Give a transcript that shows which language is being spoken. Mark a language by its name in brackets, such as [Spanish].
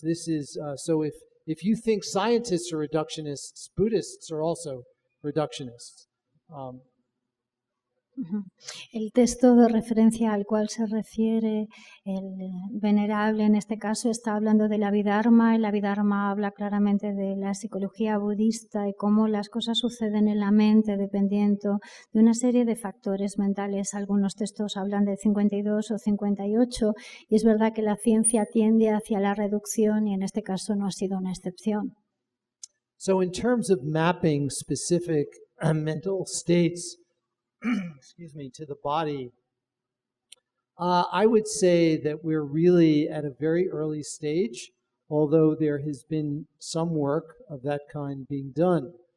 [English] This is, so if you think scientists are reductionists, Buddhists are also reductionists. [Spanish] El texto de referencia al cual se refiere el venerable en este caso está hablando del Abhidharma. El Abhidharma habla claramente de la psicología budista y cómo las cosas suceden en la mente dependiendo de una serie de factores mentales. Algunos textos hablan de 52 o 58 y es verdad que la ciencia tiende hacia la reducción y en este caso no ha sido una excepción. [English] So in terms of mapping specific mental states excuse me, to the body, I would say that we're really at a very early stage, although there has been some work of that kind being done.